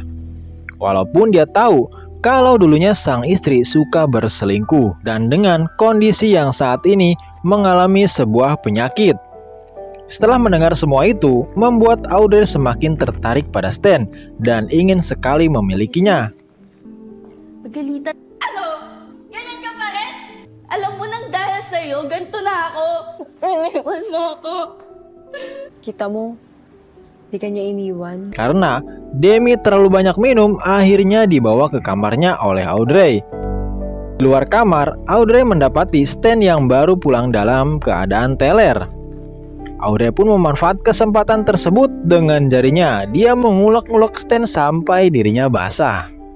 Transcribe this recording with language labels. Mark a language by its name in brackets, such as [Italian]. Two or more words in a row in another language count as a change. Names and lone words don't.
[Indonesian] Walaupun dia tahu kalau dulunya sang istri suka berselingkuh dan dengan kondisi yang saat ini mengalami sebuah penyakit. Setelah mendengar semua itu, membuat Audrey semakin tertarik pada Stan dan ingin sekali memilikinya. [Filipino] Pagalitan. Ano? Ganyan ka pa rin? Alam mo nang dahil sa'yo, ganito na ako. Iniwan mo ako. Kita mo, di ka niya iniwan. [Indonesian] Karena Demi terlalu banyak minum, akhirnya dibawa ke kamarnya oleh Audrey. Di luar kamar, Audrey mendapati Stan yang baru pulang dalam keadaan teler. Audrey pun memanfaat kesempatan tersebut dengan jarinya. Dia mengulek-ulek Stan sampai dirinya basah.